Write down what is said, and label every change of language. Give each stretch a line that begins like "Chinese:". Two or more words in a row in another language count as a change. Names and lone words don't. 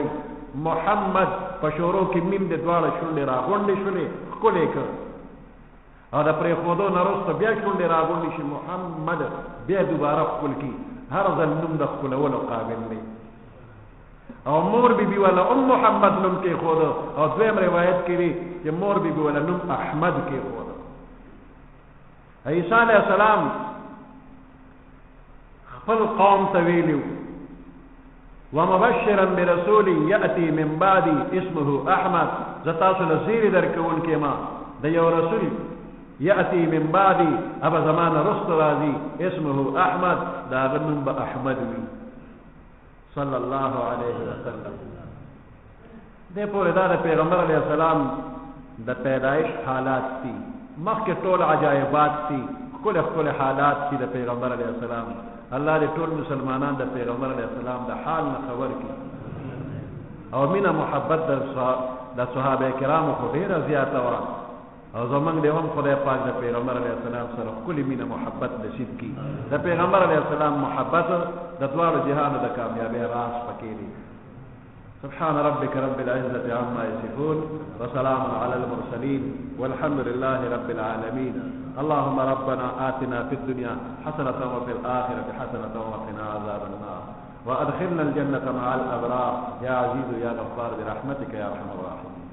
Pashto: محمد په شروع کې میم د دواړه شونډې راغونډې شولې ښکلی کړ او د پرېښودو نه وروسته بیا شونډې راغونډې شي محمد بیا دوباره ښکل کړي هر ځل نوم د ښکلولو قابل دی او مور بی بی والا محمد نوم کېښوده او دویم روایت کې دی چې مور بی بی والا نوم احمد کېښوده عیسی
Arabic: علیه السلام
Pashto: خپل قوم ته ویلي
Arabic: ومبشرا برسول یأتی من بعدی اسمه احمد
Pashto: زه تاسو له زیرې درکوونکی ما د یو رسول
Arabic: یأتی من بعدی
Pashto: ابا زمان رست راځي
Arabic: اسمه احمد
Pashto: د هغه نوم به احمد وي
Arabic: صلی الله علیه وسلم
Pashto: دې پورې دا د پیغمبر
Arabic: علیه السلام
Pashto: د پیدایش حالات دي مخکې ټول عجایبات دي ښکلي ښکلي حالات دي د پیغمبر
Arabic: علیه السلام
Pashto: الله دې ټول مسلمانان د پیغمبر
Arabic: علیه السلام
Pashto: د حال نه خبر کړي او مینه محبت د صحابه کرامو خو ډېره زیاته وه او زمونږ دې هم خدای پاک د پیغمبر علیه السلام سره ښکلې مینه محبت نصیب کړي د پیغمبر علیه السلام محبت د دواړو جهانو د کامیابۍ راز پکې دی
Arabic: سبحان ربك رب العزة عما يصفون وسلام على المرسلين والحمد لله رب العالمين اللهم ربنا آتنا في الدنيا حسنة وفي الآخرة حسنة وقنا عذاب النار وأدخلنا الجنة مع الأبرار يا عزيز يا غفار برحمتك يا أرحم الراحمين